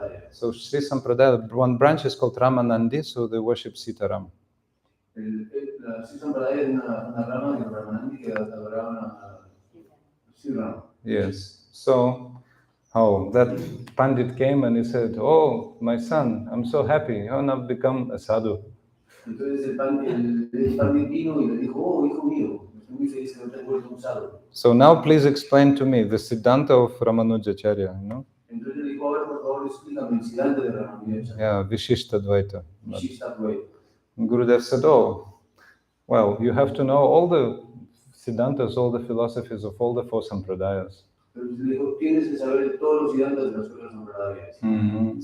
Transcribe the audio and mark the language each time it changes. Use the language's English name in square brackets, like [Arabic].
[English] So Sri Sampradaya, one branch is called Ramanandi, so they worship Sitaram. [Spanish] La Sri Sampradaya es una rama de Ramanandi que adoraban a Sri Rama. [English] Yes. So that Pandit came and he said, "Oh, my son, I'm so happy. You have now become a sadhu." [Spanish] Entonces el Pandit vino y le dijo, "Oh, hijo mío, estoy muy feliz que no te has vuelto un sadhu." [English] So now please explain to me the Siddhanta of Ramanujacharya, you know? [Spanish] Entonces le dijo, a ver, por favor, explícame el Siddhanta de Ramanujacharya. [English] Yeah, Vishishtadvaita. [Spanish] Vishishtadvaita. [English] Gurudev said, "Oh, well, you have to know all the Siddhantas, all the philosophies of all the four Sampradayas." [Spanish] Entonces le dijo, tienes que saber todos los Siddhantas de las cuatro Sampradayas.